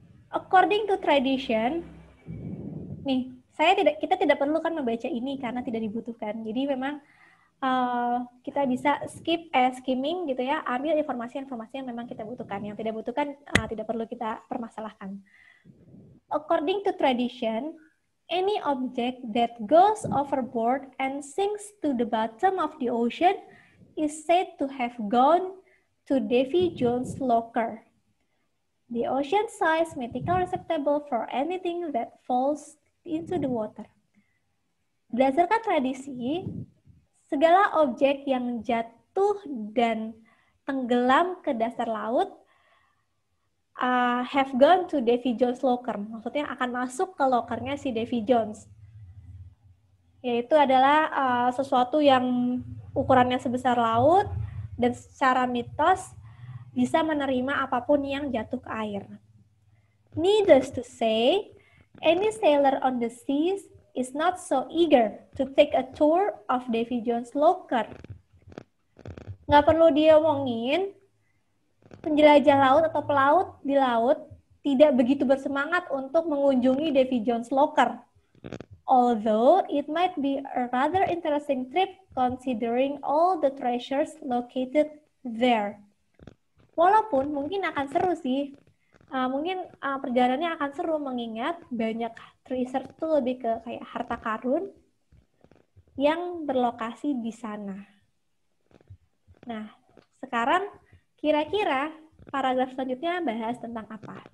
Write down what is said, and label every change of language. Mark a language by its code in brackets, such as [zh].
[en] According to tradition, [id] nih, kita tidak perlu kan membaca ini karena tidak dibutuhkan. Jadi memang kita bisa skimming gitu ya, ambil informasi-informasi yang memang kita butuhkan. Yang tidak butuhkan tidak perlu kita permasalahkan. [en] According to tradition, any object that goes overboard and sinks to the bottom of the ocean is said to have gone to Davy Jones' locker, the ocean-sized mythical receptacle for anything that falls into the water. [id] Berdasarkan tradisi, segala objek yang jatuh dan tenggelam ke dasar laut [en] have gone to Davy Jones' locker. [id] Maksudnya akan masuk ke lokernya si Davy Jones. Yaitu adalah sesuatu yang ukurannya sebesar laut dan secara mitos bisa menerima apapun yang jatuh ke air. [en] Needless to say, any sailor on the seas is not so eager to take a tour of Davy Jones' locker. [id] Nggak perlu diomongin, penjelajah laut atau pelaut di laut tidak begitu bersemangat untuk mengunjungi Davy Jones' locker. [en] Although it might be a rather interesting trip considering all the treasures located there. [id] Walaupun mungkin akan seru sih, Mungkin perjalanannya akan seru mengingat banyak research itu lebih ke kayak harta karun yang berlokasi di sana. Nah, sekarang kira-kira paragraf selanjutnya bahas tentang apa?